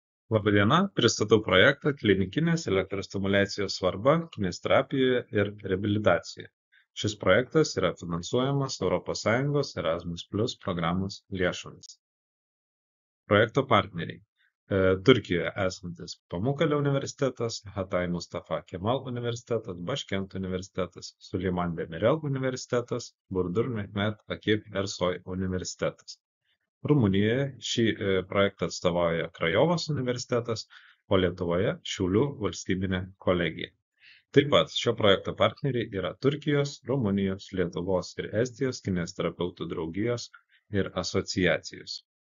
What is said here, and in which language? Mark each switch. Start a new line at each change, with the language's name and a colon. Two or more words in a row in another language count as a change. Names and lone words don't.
Lithuanian: Labadiena, pristatau projektą klinikinės elektrostimuliacijos svarba kineziterapijoje ir reabilitacijoje. Šis projektas yra finansuojamas ES Erasmus+ programos lėšomis. Projekto partneriai. Turkijoje esantis Pamukkale universitetas, Hatay Mustafa Kemal universitetas, Başkent universitetas, Süleyman Demirel universitetas, Burdur Mehmet Akif Ersoy universitetas. Rumunijoje šį projektą atstovauja Krajovos universitetas, o Lietuvoje Šiaulių valstybinė kolegija. Taip pat šio projekto partneriai yra Turkijos, Rumunijos, Lietuvos ir Estijos kineziterapeutų draugijos ir asociacijos.